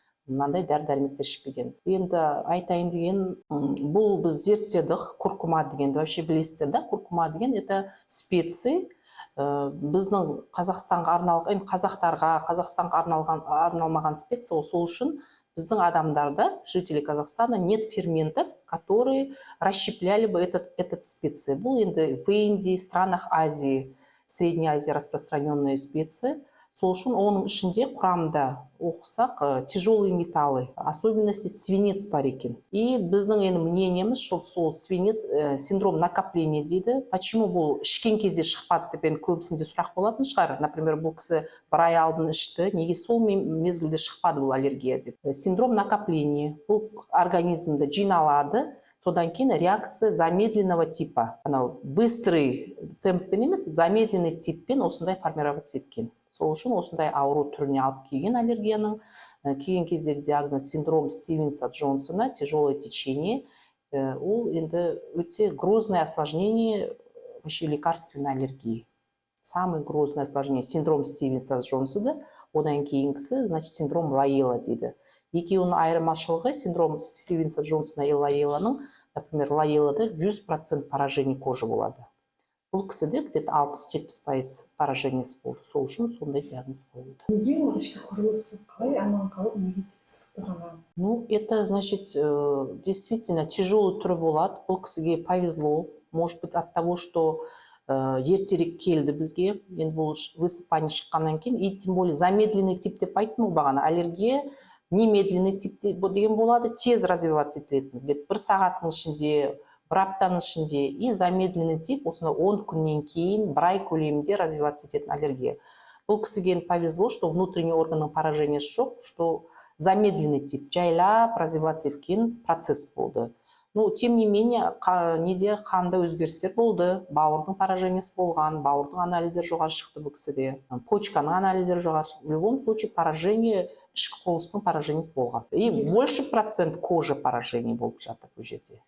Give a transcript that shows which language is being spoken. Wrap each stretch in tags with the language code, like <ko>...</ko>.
<kk>Мынандай дәрі-дәрмектер ішпеген. Енді айтайын деген, бұл біз зерттедік, куркума дегенді</kk> <ru>вообще</ru> <kk>білесіздер да, куркума деген</kk> <ru>это специи.</ru> <kk>Біздің Қазақстанға арналған, Қазақстанға арналмаған специя, сол үшін біздің адамдарда,</kk> <ru>жители Казахстана, нет ферментов, которые расщепляли бы этот специи.</ru> <kk>Бұл енді</kk> <ru>в Индии, странах Азии, Средней Азии распространенные специи.</ru> <kk>Сол үшін оның ішінде құрамда оқысақ</kk> <ru>тяжелые металлы, особенности свинец</ru> <kk>бар екен.</kk> <ru>И</ru> <kk>біздің енді мнениеміз, сол свинец</kk> <ru>синдром накопления</ru> <kk>дейді.</kk> <ru>Почему</ru> <kk>бұл ішкен кезде шықпады деп көбісінде сұрақ болатын шығар.</kk> <ru>Например,</ru> <kk>бұл кісі 1 ай алдын ішті, неге сол мезгілде шықпады бұл аллергия деп.</kk> <ru>Синдром накопления,</ru> <kk>бұл организмді жиналады. Содан кейін</kk> <ru>реакция замедленного типа.</ru> <kk>Быстрый темппен емес, замедленный типпен осындай формироваться еткен. Сол үшін осындай ауру түріне алып келген аллергияның. Келген кездегі диагноз синдром Стивенса-Джонсона,</kk> <ru>тяжелое течение.</ru> <kk>Ол енді өте</kk> <ru>грозное осложнение вообще лекарственной аллергии. Самый грозное осложнение синдром Стивенса-Джонсона,</ru> <kk>одан кейінгісі,</kk> <ru>значит, синдром Лайела дейді.</ru> <kk>екеуінің айырмашылығы</kk> <ru>синдром Стивенса Джонсона и Лайеланың, например, Лайелада 100% поражение кожи болады.</ru> <kk>Бұл кісіде</kk> <ru>где-то 60-70%</ru> <kk>поражениесі болды. Сол үшін сондай диагноз қойылды. Неге ол ішкі құрылысы қалай аман қалып, неге тек сырты ғана?</kk> <ru>Ну, это значит, действительно тяжелый</ru> <kk>түрі болады. Бұл кісіге</kk> <ru>повезло. Может быть, от того, что</ru> <kk>ертерек келді бізге. Енді бұл высыпание шыққаннан кейін,</kk> <ru>и тем более замедленный тип</ru> <kk>деп айттым ғой бағана. Аллергия немедленный тип деген болады, тез развиваться етілетін.</kk> <ru>Где-то</ru> <kk>бір сағаттың ішінде, бір аптаның ішінде,</kk> <ru>и замедленный тип</ru> <kk>осында 10 күннен кейін бір ай көлемінде развиваться ететін аллергия. Бұл кісіге</kk> <ru>повезло, что внутренний</ru> <kk>органның поражениесі жоқ,</kk> <ru>что замедленный тип,</ru> <kk>жайлап развиваться еткен процесс болды.</kk> <ru>Ну, тем не менее,</ru> <kk>неде қанда өзгерістер болды, бауырдың поражениесі болған, бауырдың анализдер жоғары шықты бұл кісіде, почканың анализдер жоғары шықты.</kk> <ru>В любом случае, поражение,</ru> <kk>ішкі құлыстың поражениесі болған.</kk> <ru>И больше процент кожа поражение</ru> <kk>болып жатыр бұл жерде.</kk>